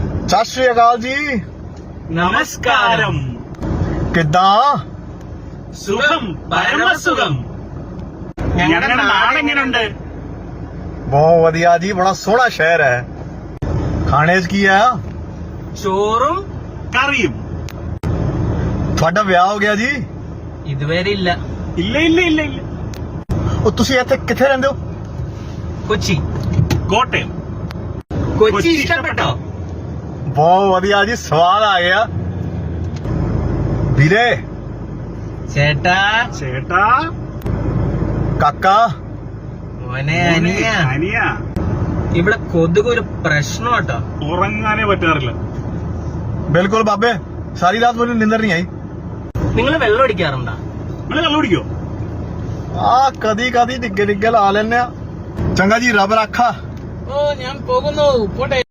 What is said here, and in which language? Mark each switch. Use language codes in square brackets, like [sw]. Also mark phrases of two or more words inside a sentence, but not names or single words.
[pa] ਸਤ ਸ੍ਰੀ ਅਕਾਲ ਜੀ। [ml] നമസ്കാരം. [pa] किदा [ml] സുഖം, പരമസുഖം. ഞങ്ങളുടെ നാടെങ്ങനുണ്ട്? [pa] ਬਹੁਤ ਵਧੀਆ ਜੀ, ਬੜਾ ਸੋਹਣਾ ਸ਼ਹਿਰ ਹੈ। ਖਾਣੇ ਚ ਕੀ ਹੈ? [ml] ചോറും കറിയും. [pa] ਤੁਹਾਡਾ ਵਿਆਹ ਹੋ ਗਿਆ ਜੀ? [ml] ഇതുവരെ ഇല്ല. ഇല്ല. [pa] ਉਹ ਤੁਸੀਂ ਇੱਥੇ ਕਿੱਥੇ ਰਹਿੰਦੇ ਹੋ? [ml] കൊച്ചി. കോട്ടയം. കൊച്ചി ഇഷ്ടപ്പെട്ടോ? [pa] ਬਹੁਤ ਵਧੀਆ ਜੀ, ਸਵਾਦ ਆ ਗਿਆ। ਵੀਰੇ, [ml] ചേട്ടാ കാക്ക, മോനെ, അനിയ. ഇവിടെ കൊതുക് ഒരു പ്രശ്നം കേട്ടോ. ഉറങ്ങാനേ പറ്റാറില്ല. [hi] बिल्कुल बाबे, सारी रात मुझे नींदर नहीं आई। [ml] നിങ്ങൾ വെള്ളം അടിക്കാറുണ്ടോ? നിങ്ങൾ കള്ളുപിടിക്കോ? [pa] ਕਦੀ ਕਦੀ ਡਿੱਗੇ ਡਿੱਗੇ ਲਾ ਲੈਣੇ। ਚੰਗਾ ਜੀ, ਰੱਬ ਰਾਖਾ। [ml] ഓ, ഞാൻ പോകുന്നു. പോട്ടെ.